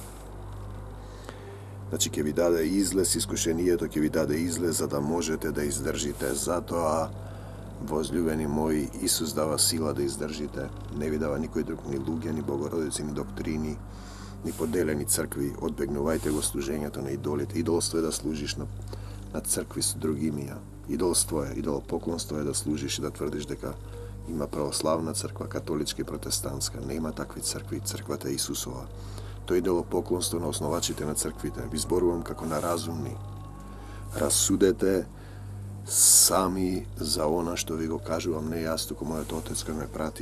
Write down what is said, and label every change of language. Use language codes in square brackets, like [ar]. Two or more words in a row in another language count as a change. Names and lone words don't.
[mk] Значи, ќе ви даде излез, искушението ќе ви даде излез за да можете да издржите. Затоа, возлюбени мои, Исус дава сила да издржите. Не ви дава никој друг, ни луѓе, ни богородици, ни доктрини, ни поделени цркви. Одбегнувајте го служењето на идолите. Идолство е да служиш на цркви со други имија. [sr] Idolstvo je, idolopoklonstvo je da služiš i da tvrdiš [mk] дека има православна црква, католичка и протестантска. Нема такви цркви, црквата е Исусова. Тоа е идолопоклонство на основачите на црквите. Ви зборувам како на разумни. Разсудете сами за она што ви го кажувам не јас, туку мојот Отец кој ме прати.